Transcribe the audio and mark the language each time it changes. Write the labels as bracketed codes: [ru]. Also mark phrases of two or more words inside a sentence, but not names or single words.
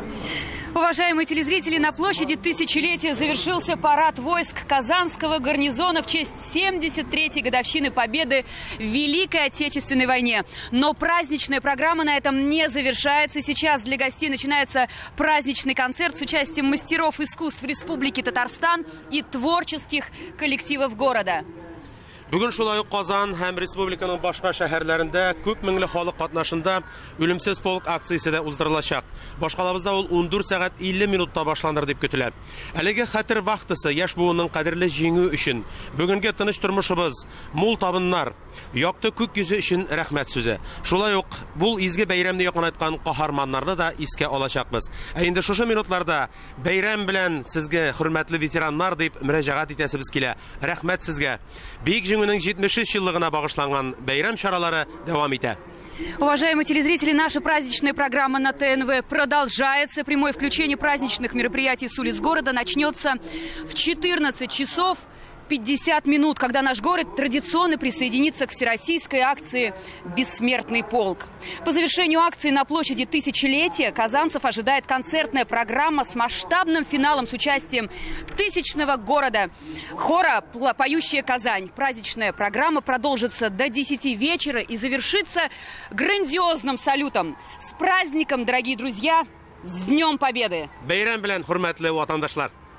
[ru] Уважаемые телезрители, на площади Тысячелетия завершился парад войск Казанского гарнизона в честь 73-й годовщины Победы в Великой Отечественной войне. Но праздничная программа на этом не завершается. Сейчас для гостей начинается праздничный концерт с участием мастеров искусств Республики Татарстан и творческих коллективов города. [tt] Бүген шулай ук Казан һәм республиканың башка шәһәрләрендә күп меңле халык катнашында үлемсез полк акциясе дә уздырылачак. Башкалабызда ул 14 сәгать 50 минутта башланыр дип көтелә. Әлеге хәтер вакытысы яшь буынның кадерле җиңү өчен, бүгенге тыныч тормышыбыз, мул табыннар, якты күк йөзе өчен рәхмәт сүзе. Шулай ук бу изге бәйрәмне якынайткан каһарманнарны да искә алачакбыз. Ә инде шушы минутларда бәйрәм белән сезгә, хөрмәтле ветераннар, дип мөрәҗәгать итәсебез килә. Рәхмәт сезгә. Бик җиңүнең 70 еллыгына багышланган бәйрәм чаралары дәвам итә. [ru] Уважаемые телезрители, наша праздничная программа на ТНВ продолжается. Прямое включение праздничных мероприятий с улиц города начнется в 14 часов 50 минут, когда наш город традиционно присоединится к всероссийской акции «Бессмертный полк». По завершению акции на площади Тысячелетия казанцев ожидает концертная программа с масштабным финалом с участием тысячного города хора «Поющая Казань». Праздничная программа продолжится до 10 вечера и завершится грандиозным салютом. С праздником, дорогие друзья! С Днем Победы! [tt] Бәйрәм белән, хөрмәтле ватандашлар!